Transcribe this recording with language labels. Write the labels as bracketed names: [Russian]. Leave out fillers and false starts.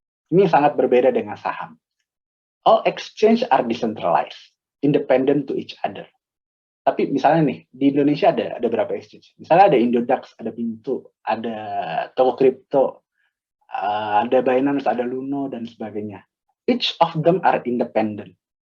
[Indonesian] Ini sangat berbeda dengan saham. [English] All exchange are decentralized, independent to each other. [Indonesian] Tapi misalnya nih, di Indonesia ada berapa exchange? Misalnya ada Indodax, ada Pintu, ada Toko Kripto, ada Binance, ada Luno, dan sebagainya. [English] Each of them are independent.